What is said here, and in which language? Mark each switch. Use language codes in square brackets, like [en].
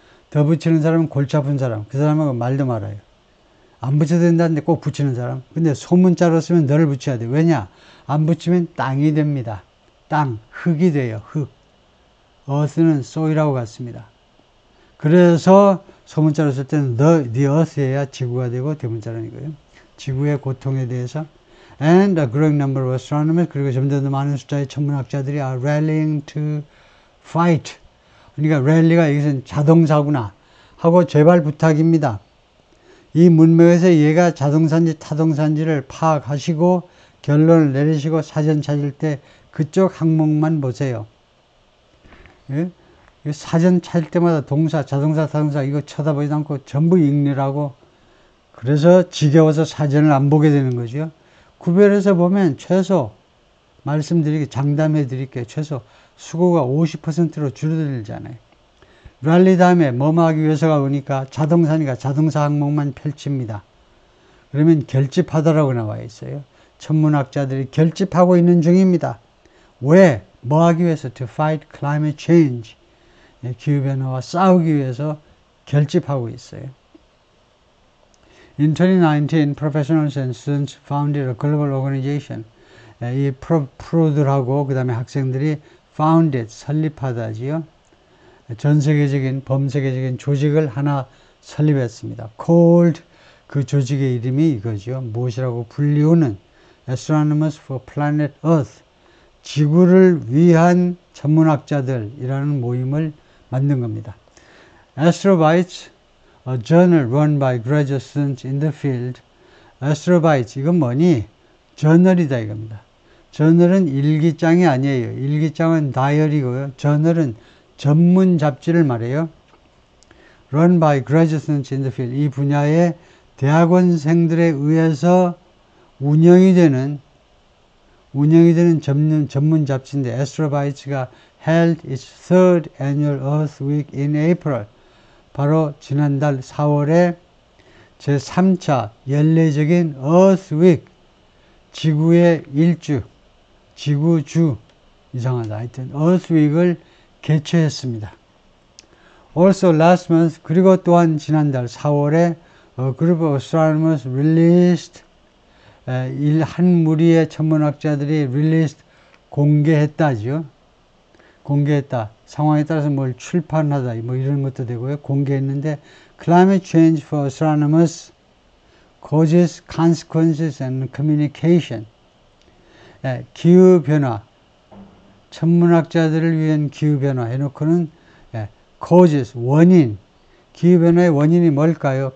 [ko] 더 붙이는 사람은 골치 아픈 사람. 그 사람하고 말도 말아요. 안 붙여도 된다는데 꼭 붙이는 사람. 근데 소문자로 쓰면 너를 붙여야 돼요. 왜냐? 안 붙이면 땅이 됩니다. 땅, 흙이 돼요. 흙. earth는 soil하고 같습니다. 그래서 소문자로 쓸 때는 the earth 해야 지구가 되고 대문자라는 거예요. 지구의 고통에 대해서 [en] and a growing number of astronomers, [ko] 그리고 점점 더 많은 숫자의 천문학자들이 [en] are rallying to fight. [ko] 그러니까 rally가 여기서는 자동사구나 하고 제발 부탁입니다. 이 문맥에서 얘가 자동사인지 타동사인지를 파악하시고 결론을 내리시고 사전 찾을 때 그쪽 항목만 보세요. 예? 사전 찾을 때마다 동사, 자동사, 타동사 이거 쳐다보지도 않고 전부 읽느라고, 그래서 지겨워서 사전을 안 보게 되는 거죠. 구별해서 보면 최소 장담해 드릴게요. 최소 수고가 50%로 줄어들잖아요. 랠리 다음에 뭐뭐 하기 위해서가 오니까 자동사니까 자동사 항목만 펼칩니다. 그러면 결집하다라고 나와 있어요. 천문학자들이 결집하고 있는 중입니다. 왜? 뭐 하기 위해서? [en] To fight climate change. [ko] 기후변화와 싸우기 위해서 결집하고 있어요. [en] In 2019, professionals and students founded a global organization. [ko] 이 프로들하고 그 다음에 학생들이 founded, 설립하다지요. 전 세계적인, 범세계적인 조직을 하나 설립했습니다. called, 그 조직의 이름이 이거죠. 무엇이라고 불리우는 Astronomers for Planet Earth. 지구를 위한 천문학자들이라는 모임을 만든 겁니다. [en] Astrobites, a journal run by graduate students in the field. [ko] Astrobites, 이건 뭐니? 저널이다 이겁니다. 저널은 일기장이 아니에요. 일기장은 다이어리고요. 저널은 전문 잡지를 말해요. [en] Run by graduate students in the field. [ko] 이 분야의 대학원생들에 의해서 운영이 되는 전문 잡지인데 Astrobites가 [en] held its third annual Earth Week in April. [ko] 바로 지난달 4월에 제3차 연례적인 Earth Week, 지구의 일주, 지구주, 이상하다. 하여튼 Earth Week을 개최했습니다. [en] Also last month, [ko] 그리고 또한 지난달 4월에 [en] a group of astronomers released, [ko] 한 무리의 천문학자들이 released, 공개했다죠. 공개했다. 상황에 따라서 뭘 출판하다, 뭐 이런 것도 되고요. 공개했는데, Climate Change for Astronomers Causes, Consequences and Communication. 기후변화, 천문학자들을 위한 기후변화 해놓고는 causes, 원인, 기후변화의 원인이 뭘까요?